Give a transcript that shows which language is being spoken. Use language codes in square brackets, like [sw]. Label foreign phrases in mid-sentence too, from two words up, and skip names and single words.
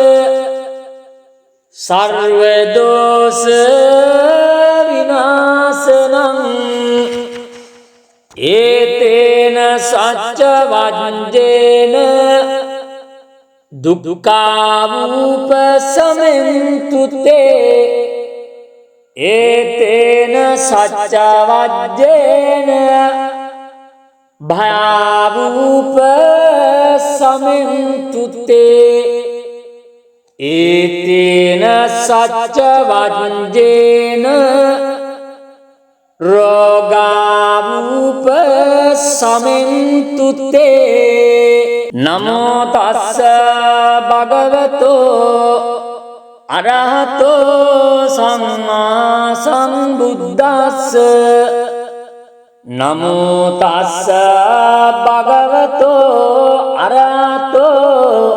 [pi] සර්ව දෝෂ විනාශනං ඒතේන සච්ච වජ්ජේන දුක්ඛාවූප සමෙන්තු තේ ඒතේන සච්ච වජ්ජේන භයාවූප සමෙන්තු තේ ඒතේන සච්ච වජ්ජේන රෝගාවූප සමෙන්තු තේ නමෝ තස්ස භගවතෝ අරහතෝ සම්මා සම්බුද්දස්ස නමෝ තස්ස භගවතෝ අරහතෝ